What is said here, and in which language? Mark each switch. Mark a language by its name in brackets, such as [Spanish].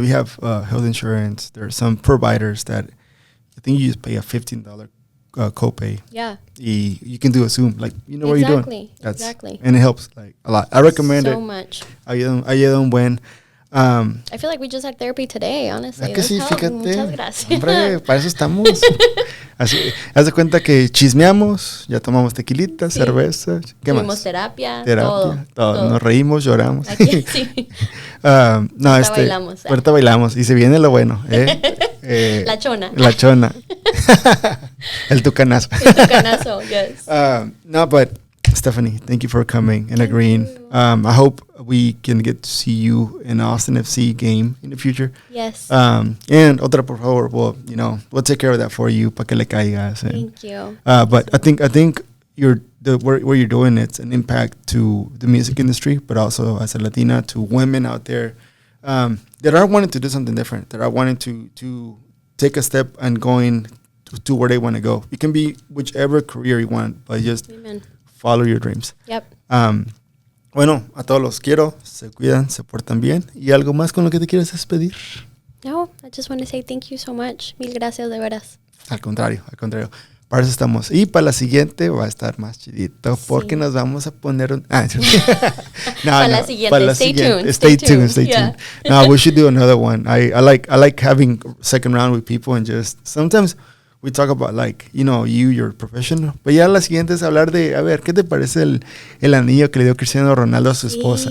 [English] We have health insurance. There are some providers that I think you just pay a $15 copay. Yeah. You can do a Zoom. Like, you know what you're doing. Exactly. And it helps like a lot. I recommend it. So much. [Spanish] Ayuda un buen. [English] I feel like we just had therapy today, honestly. [Spanish] Que sí, fíjate. Muchas gracias. Hombre, para eso estamos. Así, haz de cuenta que chismeamos, ya tomamos tequilita, cerveza. ¿Qué Tuvimos más? terapia, todo. Nos reímos, lloramos. Aquí, sí. Bailamos. Ahorita bailamos y se viene lo bueno. La chona. La chona. El tucanazo. El tucanazo, yes. [English] No, but Stephanie, thank you for coming and agreeing. I hope we can get to see you in Austin FC game in the future. Yes. And Otra, por favor, we'll take care of that for you, pa que le caigas. Thank you. But I think what you're doing, it's an impact to the music industry, but also as a Latina, to women out there that are wanting to do something different, that are wanting to take a step and going to where they want to go. It can be whichever career you want, but just follow your dreams. Yep. [Spanish] Bueno, a todos los quiero, se cuidan, se portan bien. ¿Y algo más con lo que te quieres despedir? [English] No, I just want to say thank you so much. [Spanish] Mil gracias, de veras. Al contrario. Para eso estamos. Y para la siguiente va a estar más chidito porque nos vamos a poner un... Para la siguiente, [English] stay tuned. No, we should do another one. I like having second round with people and just sometimes we talk about like, you're professional. [Spanish] Pero ya la siguiente es hablar de, a ver, ¿qué te parece el anillo que le dio Cristiano Ronaldo a su esposa?